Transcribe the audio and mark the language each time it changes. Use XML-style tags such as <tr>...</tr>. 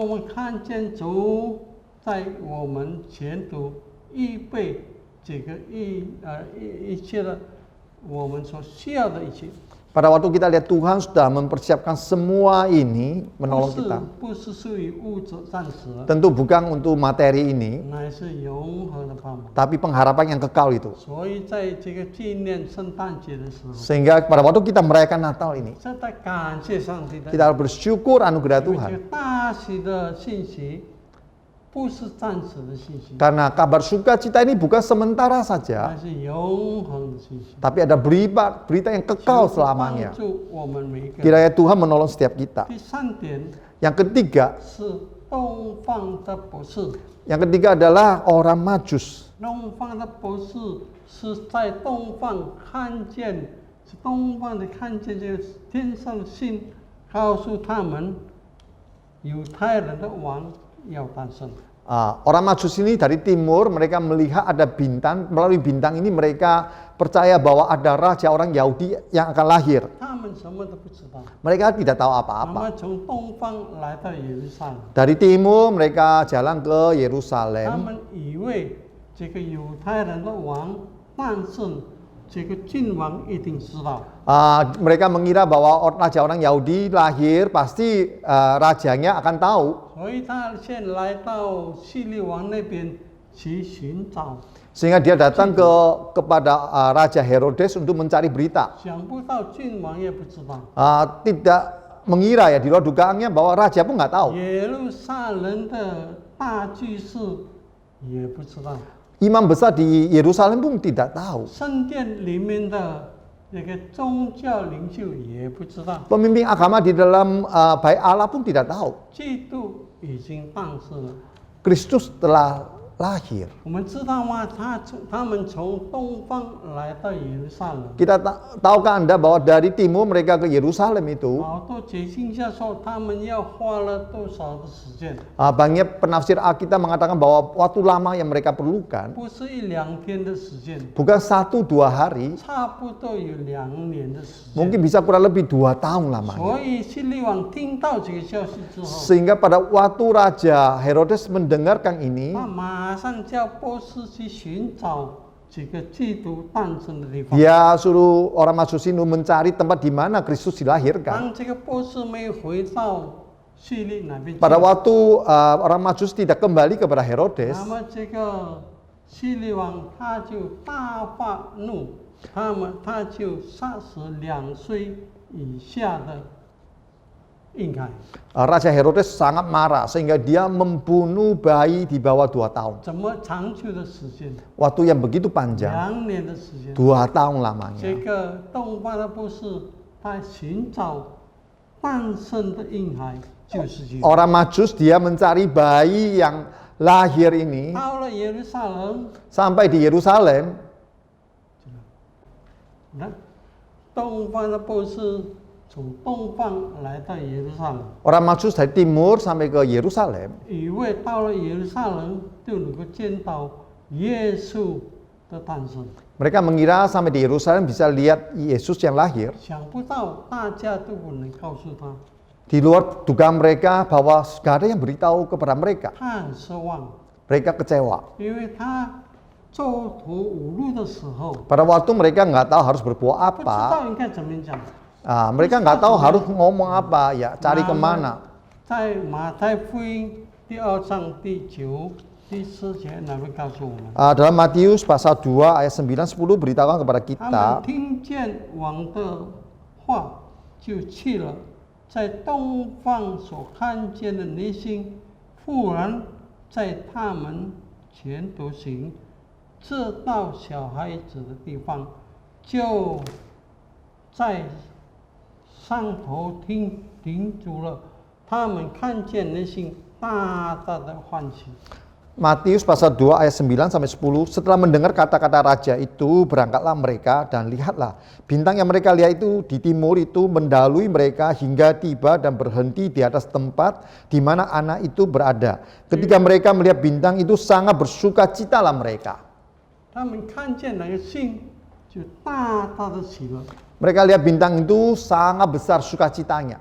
<zh>我们看见主在我们前途预备这个一切的我们所需要的一切，</zh> <id>Pada waktu kita lihat Tuhan sudah mempersiapkan semua ini menolong kita.</id> <zh>不是属于物质暂时的，</zh> <id>Tentu bukan untuk materi ini,</id> <zh>乃是永恒的盼望。</zh> <id>tapi pengharapan yang kekal itu.</id> <zh>所以在这个纪念圣诞节的时候，</zh> <id>Sehingga pada waktu kita merayakan Natal ini,</id> <zh>真的感谢上帝的，</zh> <id>kita harus bersyukur anugerah</id> <zh>因为这</zh> <id>Tuhan.</id> <zh>个大喜的信息不是暂时的信息，</zh> <id>Karena kabar sukacita ini bukan sementara saja,</id> <zh>乃是永恒的信息。</zh> <id>tapi ada berita yang kekal</id> <zh>求主帮</zh> <id>selamanya.</id> <zh>助我们每一个人。</zh> <id>Kiranya Tuhan menolong setiap kita.</id> <zh>第三点</zh> <id>Yang ketiga,</id> <zh>是东方的博士，</zh> <id>yang ketiga adalah orang Majus.</id> <zh>东方的博士是在东方看见，是东方的看见这个天上的星，告诉他们犹太人的王要诞生。</zh> <id>Orang Majus ini dari timur, mereka melihat ada bintang, melalui bintang ini mereka percaya bahwa ada raja orang Yahudi yang akan lahir.</id> <zh>他们什么都不知道。</zh> <id>Mereka tidak tahu</id> <zh>他</zh> <id>apa-apa.</id> <zh>们从东方来到耶路撒冷，</zh> <id>Dari timur mereka jalan ke</id> <zh>他</zh> <id>Yerusalem.</id> <zh>们以为这个犹太人的王诞生，这个君王一定知道。</zh> <id>Mereka mengira bahwa raja orang Yahudi lahir, pasti rajanya akan tahu.</id> <zh>所以他先来到希律王那边去寻找，</zh> <id>Sehingga dia datang kepada Raja Herodes untuk mencari berita.</id> <zh>想不到君王也不知道，</zh> <id>Tidak mengira ya, di luar dugaannya bahwa raja pun nggak tahu.</id> <zh>耶路撒冷的大祭司也不知道，</zh> <id>Imam besar di Yerusalem pun tidak tahu.</id> <zh>圣殿里面的那个宗教领袖也不知道，</zh> <id>Pemimpin agama di dalam Bait Allah pun tidak tahu.</id> <zh>基督已经诞生了。</zh> <id>Kristus telah lahir.</id> <zh>我们知道吗？他们从东方来到耶路撒冷，</zh> <id>Kita tahukah Anda bahwa dari timur mereka ke Yerusalem itu</id> <zh>好多解经家说他们要花了多少的时间，</zh> <id>banyak penafsir Alkitab mengatakan bahwa waktu lama yang mereka perlukan</id> <zh>不是一两天的时间，</zh> <id>bukan 1-2 hari,</id> <zh>差不多有2年的时间。</zh> <id>mungkin bisa kurang lebih 2 tahun lamanya.</id> <zh>所以希律王听到这个消息之后，</zh> <id>Sehingga pada waktu Raja Herodes mendengarkan ini,</id> <zh>他马上叫波斯去寻找这个基督诞生的地方。</zh> <id>dia suruh orang Majus ini mencari tempat di mana Kristus dilahirkan.</id> <zh>当这个波斯没回到希律那边去，</zh> <id>Pada waktu orang Majus tidak kembali kepada Herodes,</id> <zh>那么这个希律王他就大发怒，他就杀死2岁以下的婴孩。</zh> <id>Raja Herodes sangat marah sehingga dia membunuh bayi di bawah 2 tahun.</id> <zh>怎么长久的时间？</zh> <id>Waktu yang begitu panjang,</id> <zh>2年的时间。</zh> <id>2 tahun</id> <zh>这</zh> <id>lamanya.</id> <zh>个东方的波斯，他寻找诞生的婴孩，就是基督。</zh> <id>Orang Majus dia mencari bayi yang lahir ini</id> <zh>到了耶路撒冷，</zh> <id>sampai di Yerusalem.</id> <zh>那东方的波斯从东方来到耶路撒冷，</zh> <id>Orang Majus dari timur sampai ke Yerusalem.</id> <zh>以为到了耶路撒冷就能够见到耶稣的诞生，</zh> <id>Mereka mengira sampai di Yerusalem bisa lihat Yesus yang lahir.</id> <zh>想不到大家都不能告诉他，</zh> <id>Di luar dugaan mereka bahwa gak ada yang beritahu kepada mereka.</id> <zh>他很失望，</zh> <id>Mereka kecewa.</id> <zh>因为他走投无路的时候，</zh> <id>Pada waktu mereka nggak tahu harus berbuat</id> <zh>不知</zh> <id>apa,</id> <zh>道应该怎么讲。</zh> <id>mereka nggak tahu harus ngomong apa, ya cari</id> <zh>那么</zh> <id>kemana.</id> <zh>在马太福音第2章第9、第10节那边告诉我们，</zh> <id>Dalam Matius pasal 2 ayat 9-10 beritahukan kepada</id> <zh>他</zh> <id>kita,</id> <zh>们听见王的话就去了，在东方所看见的那星，忽然在他们前头行，这到小孩子的地方，就在上头停住了。他们看见那星，大大的欢喜。</zh> <id>Matius pasal 2 ayat 9-10, setelah mendengar kata-kata raja itu, berangkatlah mereka dan lihatlah, bintang yang mereka lihat itu di timur itu mendahului mereka hingga tiba dan berhenti di atas tempat di mana anak itu berada. Ketika mereka melihat bintang itu sangat bersukacitalah mereka.</id> <zh>他们看见那个星，就大大的喜乐。</zh> <id>Mereka lihat bintang itu sangat besar sukacitanya.</id>